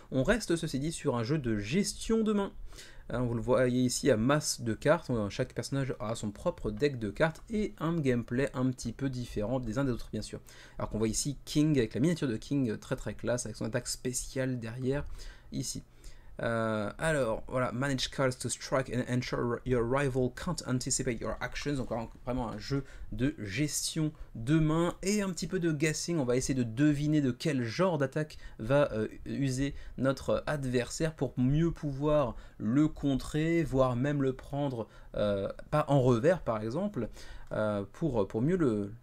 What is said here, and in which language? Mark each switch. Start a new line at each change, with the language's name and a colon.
French: On reste ceci dit sur un jeu de gestion de main. Vous le voyez ici à masse de cartes, chaque personnage a son propre deck de cartes et un gameplay un petit peu différent des uns des autres bien sûr. Alors qu'on voit ici King avec la miniature de King très très classe avec son attaque spéciale derrière ici. Alors voilà,
English: manage cards to strike and ensure your rival can't anticipate your actions.
French: Donc vraiment un jeu de gestion de main et un petit peu de guessing. On va essayer de deviner de quel genre d'attaque va user notre adversaire pour mieux pouvoir le contrer, voire même le prendre pas en revers par exemple, pour mieux